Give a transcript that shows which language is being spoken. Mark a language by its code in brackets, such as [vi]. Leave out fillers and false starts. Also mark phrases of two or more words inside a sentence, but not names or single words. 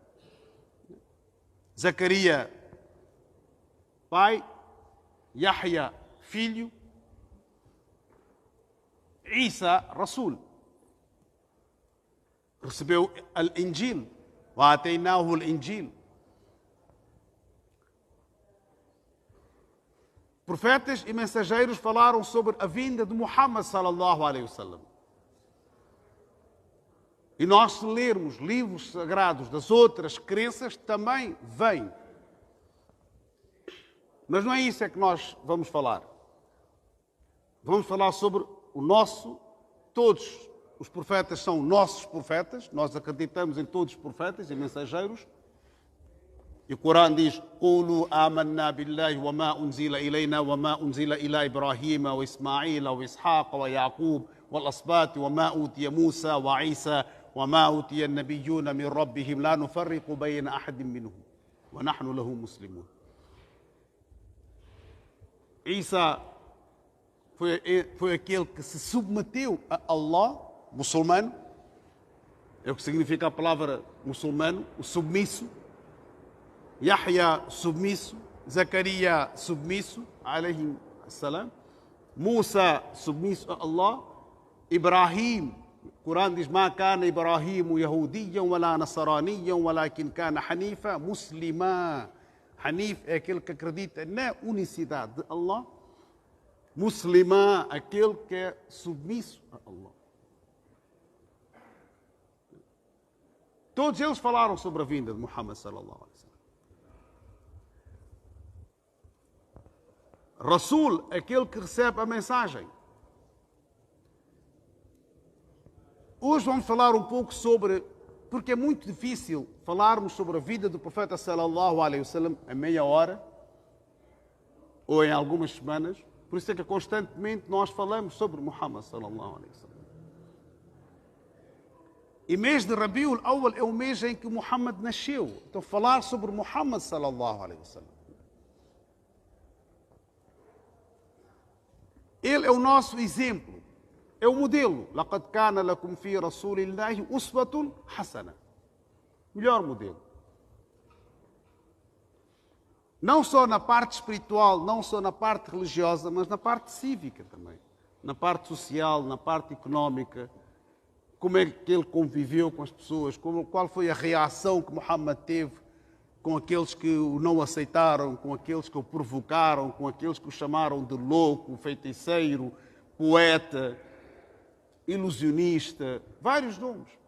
[pt] Zacarias, pai. Yahya, filho. Isa, Rasul. Recebeu o Injil. [ar] وآتيناه الإنجيل. [pt] Profetas e mensageiros falaram sobre a vinda de Muhammad [ar] صلى الله عليه وسلم. [pt] E nós, se lermos livros sagrados das outras crenças, também vem. Mas não é isso que nós vamos falar. Vamos falar sobre o nosso, todos os profetas são nossos profetas, nós acreditamos em todos os profetas e mensageiros. E o Corão diz: [ar] "قولوا آمنا بالله وما أنزل إلينا وما أنزل إلى إبراهيم وإسماعيل وإسحاق ويعقوب والأسباط وما أوتي موسى وعيسى وما أوتي النبيون من ربهم لا نفرق بين أحد منهم ونحن له مسلمون." [pt] Isa foi aquele que se submeteu a Allah, muçulmano, é o que significa a palavra muçulmano, o submisso. Yahya, submisso. Zacarias, submisso, [ar] عليه السلام. [pt] Musa, submisso a Allah. Ibrahim, o Corão diz: [ar] "ما كان إبراهيم يهوديا ولا نصرانيا ولكن كان حنيفا مسلما." [pt] Hanif é aquele que acredita na unicidade de Allah. Muslima, aquele que é submisso a Allah. Todos eles falaram sobre a vinda de Muhammad [ar] صلى الله عليه وسلم. [pt] Rasul, aquele que recebe a mensagem. Hoje vamos falar um pouco sobre, porque é muito difícil falarmos sobre a vida do profeta [ar] صلى الله عليه وسلم [pt] em meia hora ou em algumas semanas. Por isso é que constantemente nós falamos sobre Muhammad [ar] صلى الله عليه وسلم. [pt] E mês de Rabiul Awwal é o mês em que Muhammad nasceu. Então falar sobre Muhammad [ar] صلى الله عليه وسلم. [pt] Ele é o nosso exemplo, é o modelo. [ar] لَقَدْ كَانَ لَكُمْ فِي رَسُولِ اللَّهِ أُسْوَةٌ حَسَنَةٌ. [pt] Melhor modelo. Não só na parte espiritual, não só na parte religiosa, mas na parte cívica também. Na parte social, na parte económica. Como é que ele conviveu com as pessoas, qual foi a reação que Muhammad teve com aqueles que o não aceitaram, com aqueles que o provocaram, com aqueles que o chamaram de louco, feiticeiro, poeta, ilusionista, vários nomes.